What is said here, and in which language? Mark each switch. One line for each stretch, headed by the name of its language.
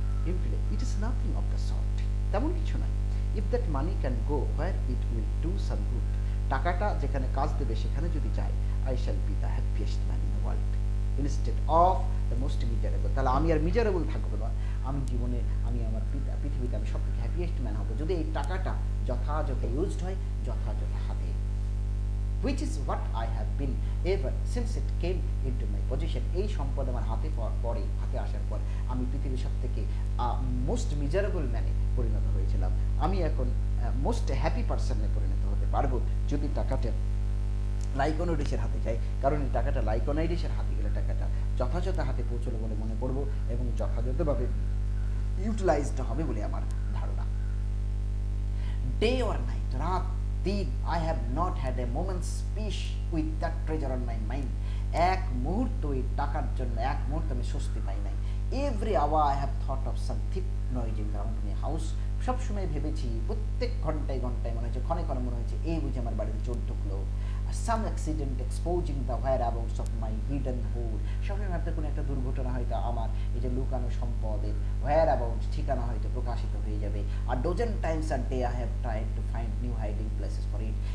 English: ইউক্লিও, it is nothing of the sort,
Bangla: তেমন কিছু নয়।
English: if that money can go where it will do some good,
Bangla: টাকাটা যেখানে কাজ দেবে সেখানে যদি যায়,
English: I shall be the happiest man in the world instead of the most miserable.
Bangla: তাহলে আমি আর মিজারেবল থাকবো না, আমি জীবনে, আমি আমার পৃথিবীতে আমি সব থেকে হ্যাপিয়েস্ট ম্যান হবো যদি এই টাকাটা যথাযথ ইউজড হয়, যথাযথ হাতে।
English: which is what I have been ever since it came into my possession।
Bangla: এই সম্পদ আমার হাতে আসার পর আমি পৃথিবীর সব থেকে মোস্ট মিজারেবল ম্যানে পরিণত হয়েছিলাম। আমি এখন মোস্ট হ্যাপি পার্সনে পরিণত হতে পারবো যদি টাকাটা লাইকোনাইটিসের হাতে যায়, কারণ এই টাকাটা লাইকোনাইটিসের হাতে গেলে টাকাটা যথাযথ হাতে পৌঁছলো বলে মনে করবো, এবং যথাযথভাবে ইউটিলাইজড হবে বলে আমার ধারণা।
English: day or night,
Bangla: রাত দিন,
English: I have not had a moment's peace with that treasure on my mind।
Bangla: এক মুহূর্ত এই টাকার জন্য এক মুহূর্ত আমি স্বস্তি পাই নাই।
English: Every hour I have thought of some thick noising around my house।
Bangla: সবসময় ভেবেছি, প্রত্যেক ঘন্টায় ঘন্টায় মনে হচ্ছে, ক্ষণে ক্ষণে মনে হচ্ছে এই বুঝে আমার বাড়িতে চোর ঢুকলো।
English: Some accident exposing the whereabouts of my hidden hoard।
Bangla: সবসময় ভাবতে কোনো একটা দুর্ঘটনা হয়তো আমার এই যে লুকানো সম্পদের whereabouts, ঠিকানা হয়তো প্রকাশিত হয়ে যাবে। আর
English: dozen times a day I have tried to find new hiding places for it।